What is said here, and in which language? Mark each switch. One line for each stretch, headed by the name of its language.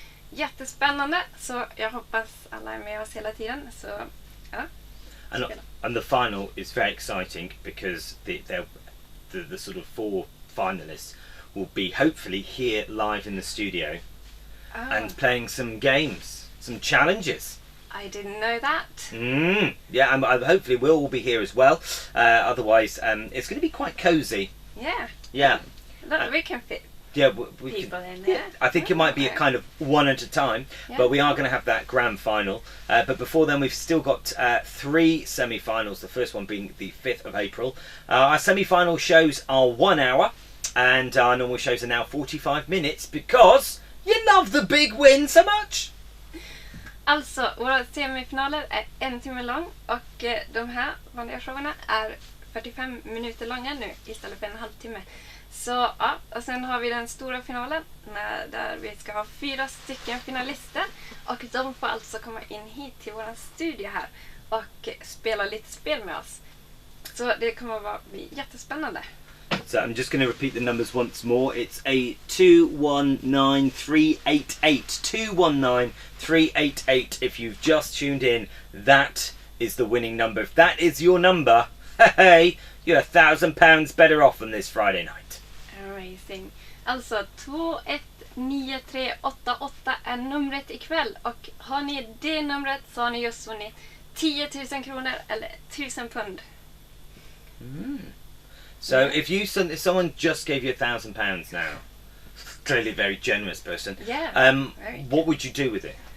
Swedish: Jättespännande, så jag hoppas alla är med oss hela tiden. Så, ja.
English: And the final is very exciting because the sort of 4 finalists will be hopefully here live in the studio and playing some games, some challenges. I didn't know that. Yeah, and hopefully we'll all be here as well. Otherwise, it's going to be quite cozy. Yeah. Look, we can fit we people can, in there. I think it might be a kind of one at a time, but we are going to have that grand final. But before then, we've still got 3 semi-finals, the first one being the 5th of April. Our semi-final shows are 1 hour, and our normal shows are now 45 minutes because you love the big win so much.
Swedish: Alltså, våra semifinaler är 1 timme lång och de här vanliga showerna är 45 minuter långa nu istället för en halvtimme. Så ja, och sen har vi den stora finalen där vi ska ha 4 stycken finalister och de får alltså komma in hit till våran studio här och spela lite spel med oss. Så det kommer att bli jättespännande.
English: So I'm just going to repeat the numbers once more. It's a 219388. 219388. If you've just tuned in, that is the winning number. If that is your number, hey, you're £1,000 better off on this Friday night. Amazing.
Swedish: Alltså 219388 är numret ikväll och har ni det numret så har ni just vunnit 10 000 kronor eller 1000 pund.
English: So if someone just gave you £1,000 now, clearly a very generous person. Yeah. What would you do with it?